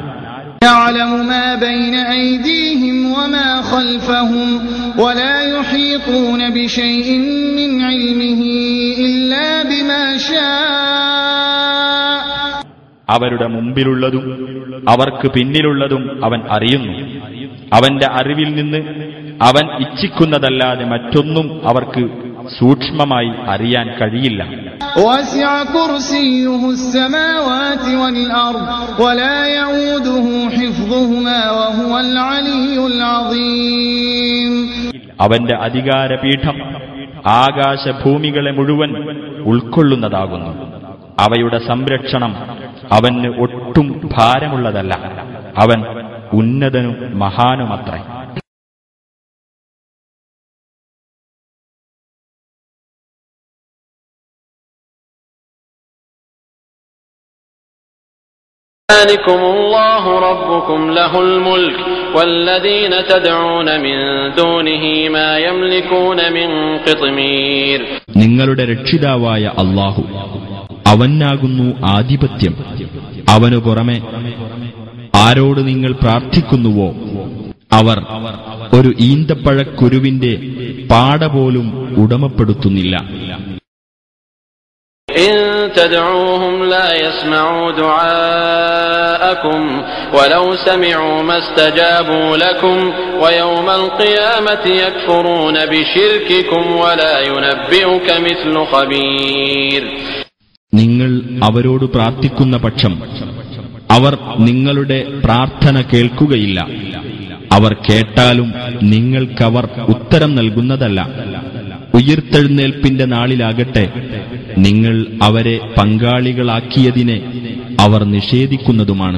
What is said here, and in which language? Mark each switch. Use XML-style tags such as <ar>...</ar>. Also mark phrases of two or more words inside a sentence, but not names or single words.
<ar>يعلم ما بين أيديهم وما خلفهم ولا يحيطون بشيء من علمه إلا بما شاء.</ar> <ml>അവരുടെ മുമ്പിലുള്ളതും അവർക്ക് പിന്നിലുള്ളതും അവൻ അറിയുന്നു. അവന്റെ അറിവിൽ നിന്ന് അവൻ ഇച്ഛിക്കുന്നതല്ലാതെ മറ്റൊന്നും അവർക്ക് സൂക്ഷ്മമായി അറിയാൻ കഴിയില്ല.</ml> <ar>وسع كرسيه السماوات والأرض ولا يؤوده حفظهما وهو العلي العظيم.</ar> <ml>അവന്റെ അധികാരപീഠം ആകാശഭൂമികളെ മുഴുവൻ ഉൾക്കൊള്ളുന്നതാകുന്നു. അവയുടെ സംരക്ഷണം അവന് ഒട്ടും ഭാരമുള്ളതല്ല. അവൻ ഉന്നതനും മഹാനുമത്രേ.</ml> <ar>ذلكم الله ربكم له الملك والذين تدعون من دونه ما يملكون من قطمير.</ar> <ml>നിങ്ങളുടെ രക്ഷിതാവായ അല്ലാഹു അവനാകുന്നു ആധിപത്യം. അവനു പുറമെ ആരോട് നിങ്ങൾ പ്രാർത്ഥിക്കുന്നുവോ അവർ ഒരു ഈന്തപ്പഴക്കുരുവിന്റെ പാട പോലും ഉടമപ്പെടുത്തുന്നില്ല.</ml> <ar>إن تدعوهم لا يسمعوا دعاءكم ولو سمعوا ما استجابوا لكم ويوم القيامة يكفرون بشرككم ولا ينبئك مثل خبير.</ar> <ml>നിങ്ങൾ അവരോട് പ്രാർത്ഥിക്കുന്ന പക്ഷം അവർ നിങ്ങളുടെ പ്രാർത്ഥന കേൾക്കുകയില്ല. അവർ കേട്ടാലും നിങ്ങൾക്കവർ ഉത്തരം നൽകുന്നതല്ല. ഉയിർത്തെഴുന്നേൽപ്പിന്റെ നാളിലാകട്ടെ നിങ്ങൾ അവരെ പങ്കാളികളാക്കിയതിനെ അവർ നിഷേധിക്കുന്നതുമാണ്.</ml>